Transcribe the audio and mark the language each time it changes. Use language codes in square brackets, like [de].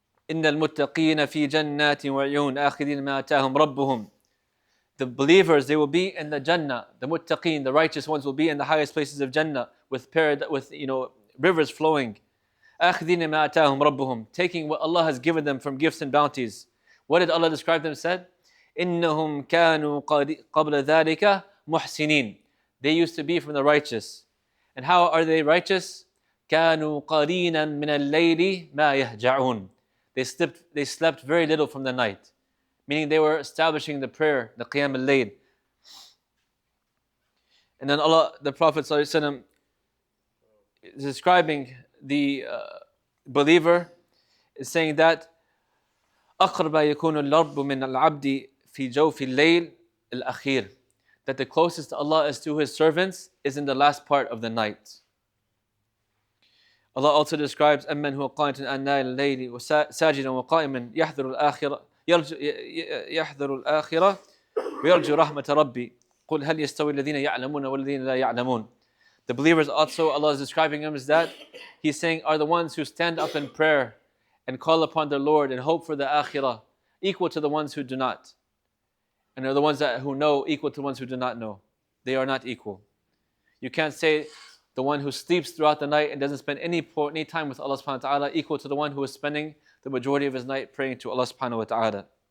[ar] إِنَّ الْمُتَّقِينَ فِي جَنَّاتٍ وَعُيُونٍ آخِذِينَ مَا آتَاهُمْ رَبُّهُمْ. [en] The believers, they will be in the Jannah. The muttaqeen, the righteous ones, will be in the highest places of Jannah with rivers flowing. [ar] آخِذِينَ مَا آتَاهُمْ رَبُّهُمْ. [en] Taking what Allah has given them from gifts and bounties. What did Allah describe them? Said, [ar] إِنَّهُمْ كَانُوا قَبْلَ ذَلِكَ مُحْسِنِينَ. [en] They used to be from the righteous. And how are they righteous? [ar] كَانُوا قَلِيلًا مِنَ اللَّيْلِ مَا يَهْجَعُونَ. [en] They slept very little from the night. Meaning they were establishing the prayer, the Qiyam al-Layl. And then Allah, the Prophet ﷺ, is describing the believer, is saying that [ar] أَقْرَبَ يَكُونُ الْرَبُّ مِنَ الْعَبْدِ فِي جَوْفِ اللَّيْلِ الْأَخِيرِ. [en] That the closest to Allah is to His servants is in the last part of the night. Allah also describes [ar] أَمَّنْ هُوَ قَانِتٌ آنَاءَ اللَّيْلِ وَسَاجِدًا وَقَائِمًا يحذر الآخرة ويرجو رحمة ربي قل هل يستوي الذين يعلمون والذين لا يعلمون. [en] The believers also, Allah is describing them as that. He's saying, are the ones who stand up in prayer and call upon their Lord and hope for the akhirah, equal to the ones who do not. And are the ones who know equal to the ones who do not know. They are not equal. You can't say the one who sleeps throughout the night and doesn't spend any time with Allah subhanahu wa ta'ala equal to the one who is spending the majority of his night praying to Allah subhanahu wa ta'ala.